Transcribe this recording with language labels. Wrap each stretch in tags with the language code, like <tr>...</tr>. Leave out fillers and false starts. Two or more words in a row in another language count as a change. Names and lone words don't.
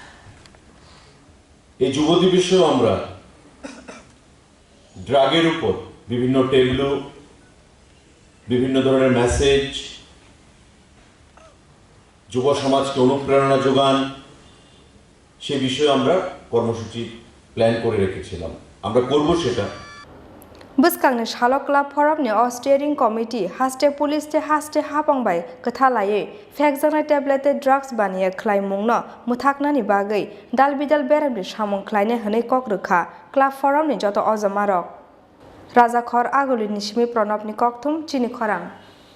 <bn>এই যুব দিবসেও আমরা ড্রাগের উপর বিভিন্ন টেবলু বিভিন্ন ধরনের মেসেজ যুব সমাজকে অনুপ্রেরণা যোগান সে বিষয়ে আমরা কর্মসূচি প্ল্যান করে রেখেছিলাম আমরা করব সেটা</bn> <trp>Buskangne Shalok Club Forum ni Steering Committee haste police te haste hapangbai kathalaye fekjana tableted drugs baniye Khlaimungno Mwtaknani bagai dalbidal beramni samung khlaine hane kokrukha Club Forum ni joto ojamarok Raja Khor Aguli Nishmi Pranab ni kokthum Chini Khorang</trp>